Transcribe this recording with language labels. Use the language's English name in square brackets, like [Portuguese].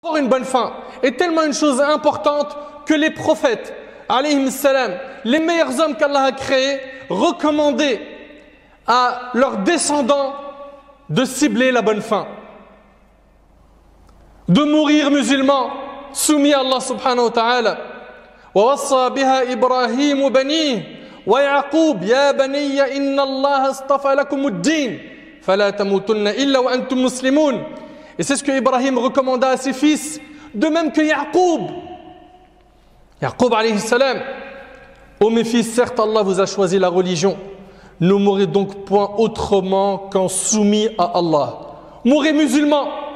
[French] Avoir une bonne fin est tellement une chose importante que les prophètes, [Arabic] alayhim salam, [French] les meilleurs hommes qu'Allah a créés, recommandaient à leurs descendants de cibler la bonne fin, de mourir musulmans, soumis à Allah [Arabic] subhanahu wa ta'ala. ووصى بها إبراهيم بنيه ويعقوب يا بني إن الله اصطفى لكم الدين فلا تموتن إلا وأنتم مسلمون. [French] Et c'est ce que Ibrahim recommanda à ses fils, de même que Yaqub. Yaqub [Arabic] alayhi salam: [French] ô mes fils, certes Allah vous a choisi la religion, ne mourrez donc point autrement qu'en soumis à Allah. Mourrez musulmans.